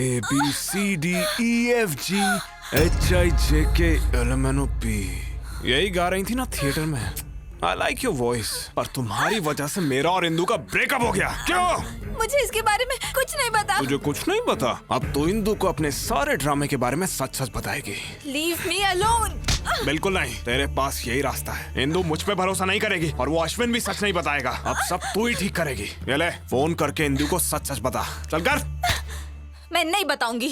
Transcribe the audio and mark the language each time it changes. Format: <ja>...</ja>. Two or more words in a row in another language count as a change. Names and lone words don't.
<en>ABCDEFG HIJKLMNOP</en> <hi>यही गा रही थी ना थिएटर में।</hi> <en>I like your voice।</en> <hi>पर तुम्हारी वजह से मेरा और इंदु का ब्रेकअप हो गया। क्यों? मुझे इसके बारे में कुछ नहीं पता। तुझे कुछ नहीं पता? अब तो इंदु को अपने सारे ड्रामे के बारे में सच सच बताएगी।</hi> <en>Leave me alone।</en> <hi>बिल्कुल नहीं, तेरे पास यही रास्ता है। इंदु मुझ पे भरोसा नहीं करेगी और वो अश्विन भी सच नहीं बताएगा। अब सब तू ही ठीक करेगी। ये ले, फोन करके इंदु को सच सच बता। चल कर। मैं नहीं बताऊंगी।</hi>